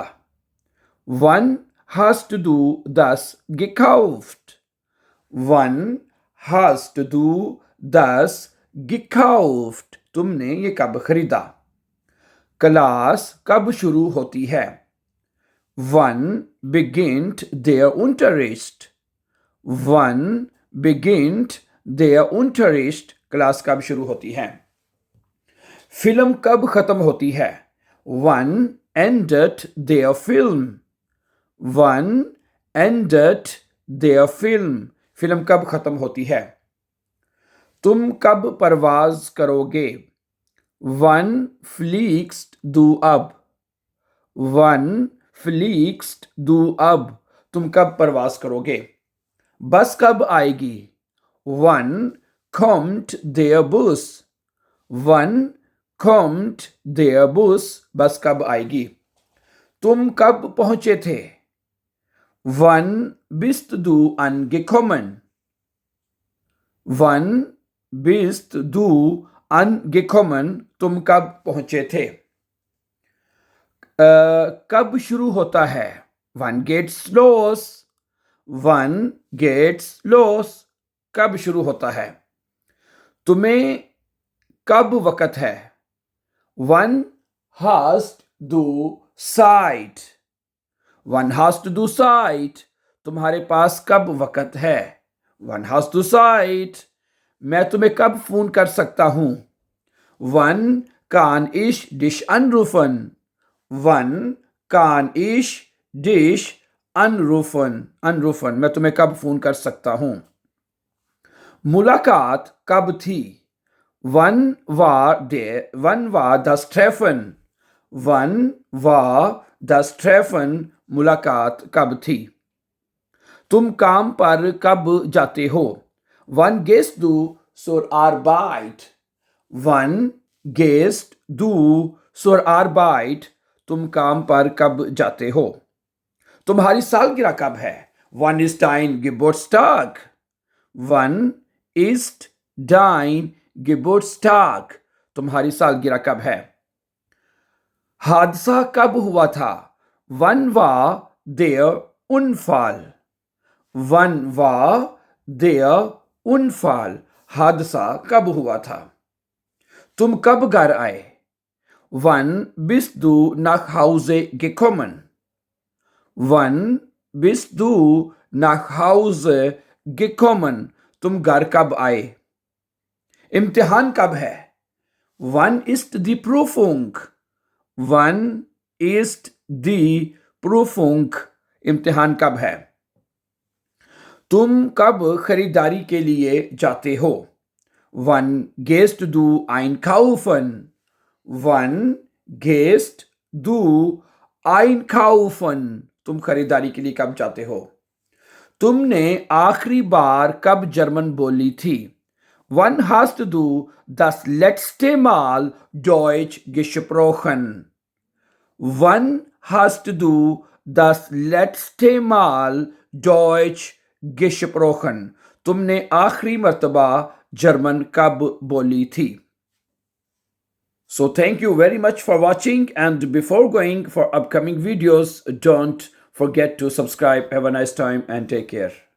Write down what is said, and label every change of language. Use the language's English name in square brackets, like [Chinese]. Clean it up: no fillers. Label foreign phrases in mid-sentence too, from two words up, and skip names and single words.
[German] Wann hast du das gekauft? Wann hast du das gekauft? [Hindi] तुमने ये कब खरीदा? क्लास कब शुरू होती है? [German] Wann beginnt der Unterricht? Wann beginnt der Unterricht? [Hindi] क्लास कब शुरू होती है? फिल्म कब खत्म होती है? [German] Wann endet der Film? Wann endet der Film? [Hindi] फिल्म कब खत्म होती है? तुम कब परवाज करोगे? [German] Wann fliegst du ab? Wann fliegst du ab? [Hindi] तुम कब परवाज करोगे? बस कब आएगी? [German] Wann kommt der Bus? Wann kommt der Bus? [Hindi] बस कब आएगी? तुम कब पहुंचे थे? [German] Wann bist du angekommen? Wann bist du angekommen? [Hindi] तुम कब पहुंचे थे? कब शुरू होता है? [German] Wann geht's los? Wann geht's los? [Hindi] कब शुरू होता है? तुम्हें कब वक़्त है? [German] Wann hast du Zeit? Wann hast du Zeit? [Hindi] तुम्हारे पास कब वक़्त है? [German] Wann hast du Zeit? [Hindi] मैं तुम्हें कब फोन कर सकता हूं? [German] Wann kann ich dich anrufen? Wann kann ich dich anrufen? [Hindi] मैं तुम्हें कब फोन कर सकता हूं? मुलाकात कब थी? [German] Wann war das Treffen? Wann war das Treffen? [Hindi] मुलाकात कब थी? तुम काम पर कब जाते हो? [German] Wann gehst du zur Arbeit? Wann gehst du zur Arbeit? [Hindi] तुम काम पर कब जाते हो? तुम्हारी सालगिरह कब है? [German] Wann ist dein Geburtstag? Wann ist dein Geburtstag? [Hindi] तुम्हारी सालगिरह कब है? हादसा कब हुआ था? [German] Wann war der Unfall? Wann war der Unfall? [Hindi] हादसा कब हुआ था? तुम कब घर आए? [German] Wann bist du nach Hause gekommen? Wann bist du nach Hause gekommen? [Hindi] तुम घर कब आए? इम्तिहान कब है? [German] Wann ist die Prüfung? Wann ist die Prüfung? [Hindi] इम्तिहान कब है? तुम कब खरीदारी के लिए जाते हो? [German] Wann gehst du einkaufen? Wann gehst du einkaufen? [Hindi] तुम खरीदारी के लिए कब जाते हो? तुमने आखिरी बार कब जर्मन बोली थी? [German] Wann hast du das letzte Mal Deutsch gesprochen? Wann hast du das letzte Mal Deutsch gesprochen? [Hindi] तुमने आखिरी मर्तबा जर्मन कब बोली थी? [English] So thank you very much for watching, and before going for upcoming videos, don't forget to subscribe. Have a nice time and take care.